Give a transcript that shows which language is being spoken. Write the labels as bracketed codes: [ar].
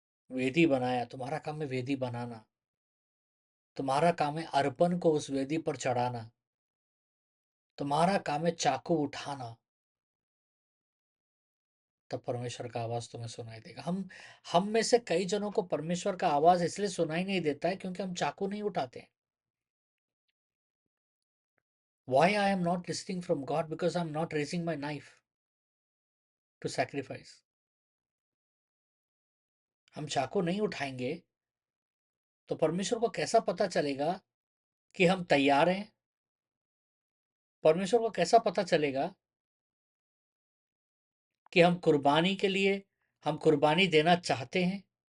[hi] वेदी बनाया, तुम्हारा काम है वेदी बनाना, तुम्हारा काम है अर्पण को उस वेदी पर चढ़ाना, तुम्हारा काम है चाकू उठाना, तब परमेश्वर का आवाज तुम्हें सुनाई देगा। हम में से कई जनों को परमेश्वर का आवाज इसलिए सुनाई नहीं देता है क्योंकि हम चाकू नहीं उठाते हैं। [en] Why I am not listening from God? Because I'm not raising my knife to sacrifice. [hi] हम चाकू नहीं उठाएंगे तो परमेश्वर को कैसा पता चलेगा कि हम तैयार हैं? परमेश्वर को कैसा पता चलेगा कि हम कुर्बानी के लिए हम कुर्बानी देना चाहते हैं?